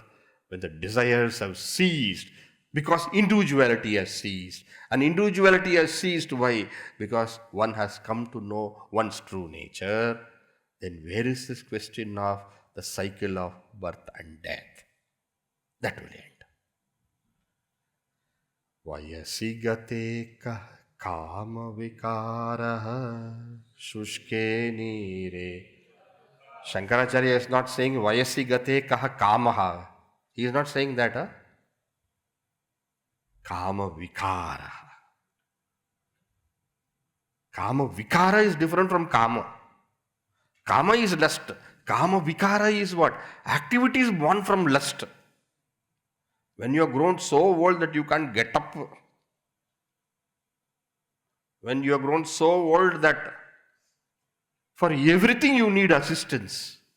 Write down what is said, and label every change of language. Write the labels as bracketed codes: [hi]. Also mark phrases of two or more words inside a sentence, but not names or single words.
[en] When the desires have ceased, because individuality has ceased, and individuality has ceased, why? Because one has come to know one's true nature, then where is this question of the cycle of birth and death? That will end. [sa] वयसि गते काम विकारः शुष्के नीरे. [en] Shankaracharya is not saying [sa] वयसि गते कः कामः. [en] He is not saying that. [sa] काम विकार. काम विकार [en] is different from kama. Kama is lust. [sa] काम विकार [en] is what? Activities born from lust. When you have grown so old that you can't get up. When you have grown so old that for everything you need assistance.